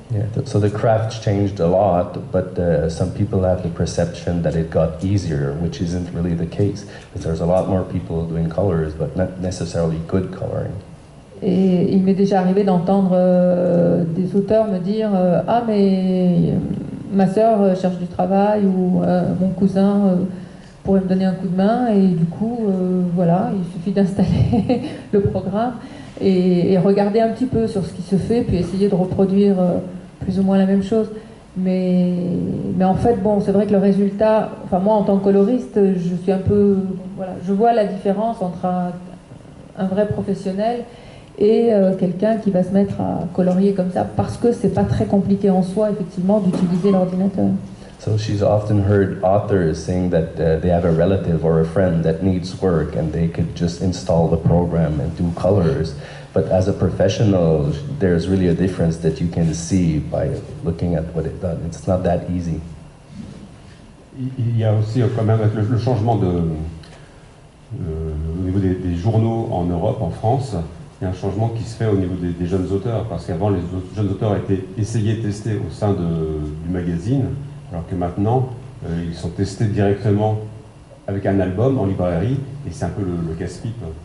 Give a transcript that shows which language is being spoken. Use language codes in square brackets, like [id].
[en] Yeah, so the craft changed a lot, but some people have the perception that it got easier, which isn't really the case, because there's a lot more people doing colors, but not necessarily good coloring. [fr] Et il m'est déjà arrivé d'entendre des auteurs me dire ah mais ma sœur cherche du travail, ou mon cousin pourrait me donner un coup de main, et du coup voilà, il suffit d'installer le programme et regarder un petit peu sur ce qui se fait, puis essayer de reproduire plus ou moins la même chose. Mais en fait, bon, c'est vrai que le résultat, enfin moi en tant que coloriste, je suis un peu, voilà, je vois la différence entre un vrai professionnel et quelqu'un qui va se mettre à colorier comme ça, parce que c'est pas très compliqué en soi, effectivement, d'utiliser l'ordinateur. [en] So she's often heard authors saying that they have a relative or a friend that needs work and they could just install the program and do colors. But as a professional, there's really a difference that you can see by looking at what it does. It's not that easy. [fr] Il y a aussi quand même avec le changement au niveau des journaux en Europe, en France, il y a un changement qui se fait au niveau des jeunes auteurs, parce qu'avant les jeunes auteurs étaient essayés, testés au sein du magazine, alors que maintenant ils sont testés directement avec un album en librairie, et c'est un peu le casse-pipe.